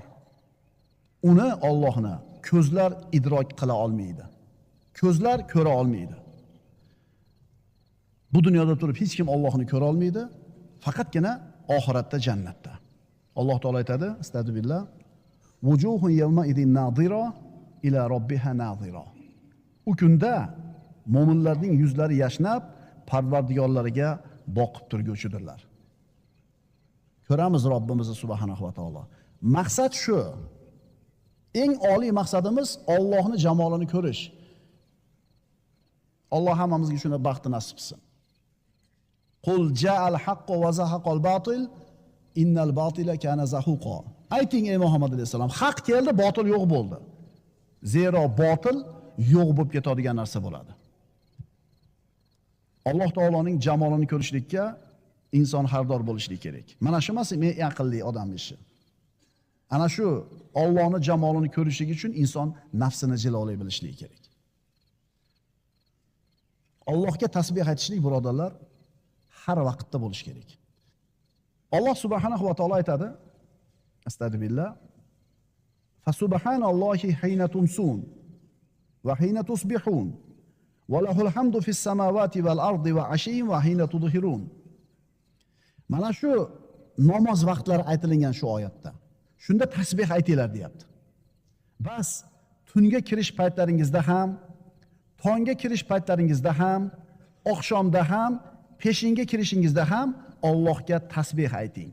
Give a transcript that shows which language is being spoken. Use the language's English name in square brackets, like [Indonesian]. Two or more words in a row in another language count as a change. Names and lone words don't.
[Uzbek] Uni Allohni ko'zlar idrok qila olmaydi. Ko'zlar ko'ra olmaydi. Bu dunyoda turib hech kim Allohni ko'ra olmaydi, faqatgina oxiratda jannatda. Alloh taolo aytadi: "Astagfirullah. [Arabic] وجوه يومئذ ناضرة إلى ربها ناظرة." [Uzbek] U kunda mo'minlarning yuzlari yashnab, Parvardigorlariga boqib turguvchidirlar. Ko'ramiz Robbimizni [Arabic] سبحانه وتعالى. [Uzbek] Maqsad shu. Eng oliy maqsadimiz Allohni jamolini ko'rish. Alloh hammamizga shuna baxtni nasib qilsin. [Arabic] قل جاء الحق وزهق الباطل إن الباطل كان زهوقا. [Uzbek] Ayting ey Muhammad alayhisalom, haq keldi, botil yo'q bo'ldi. Zero botil yo'q bo'lib ketadigan narsa bo'ladi. Alloh taoloning jamolini ko'rishlikka inson xardor bo'lishligi kerak. Mana shu emas men aqlli odam ishi. Ana shu Allohning jamolini ko'rishlik uchun inson nafsini jilolay bilishligi kerak. Allohga tasbih aytishlik birodarlar har vaqtda bo'lish kerak. Alloh [Arabic] سبحانه وتعالى [Uzbek] aytadi: Astagfirullah. [Arabic] فسبحان الله حين تمسون وحين تصبحون وله الحمد في السماوات والأرض وعشيا وحين تظهرون. [Uzbek] Mana shu namoz vaqtlari aytilgan shu oyatda. Shunda tasbih aytinglar deyapti. Bas tunga kirish paytlaringizda ham, tongga kirish paytlaringizda ham, oqshomda ham, peshinga kirishingizda ham Allohga tasbih ayting.